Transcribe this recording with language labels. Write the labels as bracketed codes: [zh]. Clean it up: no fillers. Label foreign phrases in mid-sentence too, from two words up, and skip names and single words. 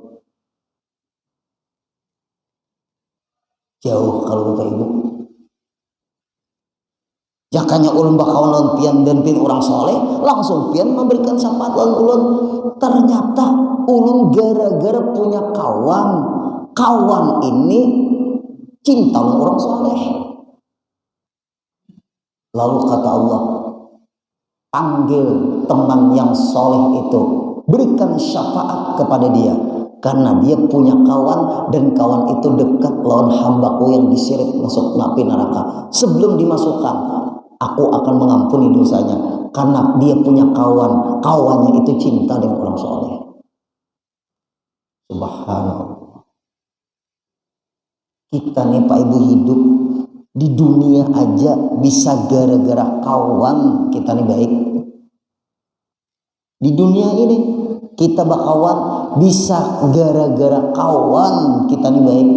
[id] Jauh kalau Bapak Ibu. [bjn] Jakanya ulun bakawanan pian dan pian orang soleh, langsung pian memberikan syafaat tahun ulun. [id] Ternyata ulun gara-gara punya kawan ini cinta orang soleh. Lalu kata Allah, panggil teman yang soleh itu, berikan syafaat kepada dia, karena dia punya kawan dan kawan itu dekat lawan hambaku yang diseret masuk api neraka. Sebelum dimasukkan, aku akan mengampuni dosanya, karena dia punya kawannya itu cinta dengan orang soleh. Subhanallah. Kita nih Pak Ibu hidup di dunia aja bisa gara-gara kawan kita nih baik. Di dunia ini kita bakawan bisa gara-gara kawan kita nih baik.